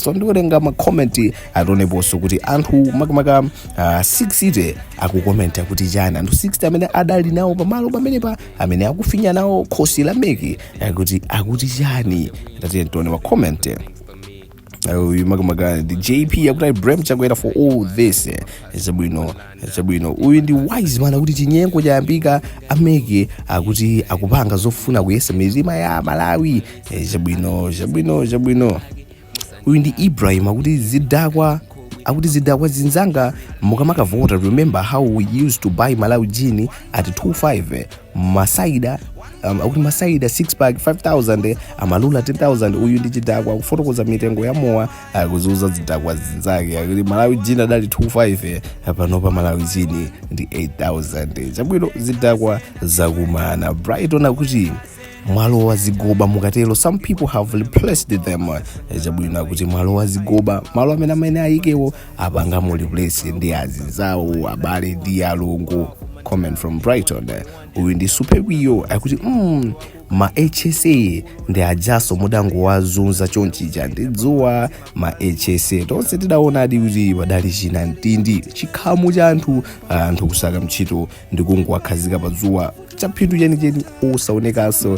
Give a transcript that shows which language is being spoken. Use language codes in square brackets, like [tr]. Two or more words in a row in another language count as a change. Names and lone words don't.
[ny] So ndikutenga makomenti atoneponso kuti anthu makamaka 60 akukomenta kuti chani anthu 60 amene adali nawo pamalo pamenepa amene akufinya nawo khosi la meki akuti chani. Tatiye tione makomenti uyu makamaka ndi JP akuti Ibrahim chakwera [en] for all this [ny] chabwino uyu ndi [en] wise man [ny] akuti chinyengo chayambika ameke akuti akupanga zofuna kuyesa mizima ya Malawi. Chabwino uyu ndi Ibrahim akuti zidakwa zinzanga mukamakavota. [en] Remember how we used to buy Malawi gin at 25 [ny] masaida akuti masaida 6 pack 5000 amalula 10000. uyu ndi chidakwa kufotokoza mitengo ya mowa kuzuza zidakwa zinzake akuti Malawi gin adali 25 panopa Malawi gin ndi 8000. chabwino zidakwa zakumana. Brighton akuti mwalo wa zigoba mukatelo [en] some people have replaced them. [ny] Chabwino kuti mwalo wa zigoba malo amene ayikewo apanga mu replace ndi azinzawo abale ndi alongo. [en] Comment from Brighton. [ny] Uyu ndi Superwiyo akuti ma HSA ndi ajaso mudango wazunza chonchija ndidzuwa ma HSA tonse tidaona adi kuti wadali china ntindi chikhamu cha anthu kusaka mchito ndi kungowakhazika pa dzuwa chaphindu chenicheni osaonekaso.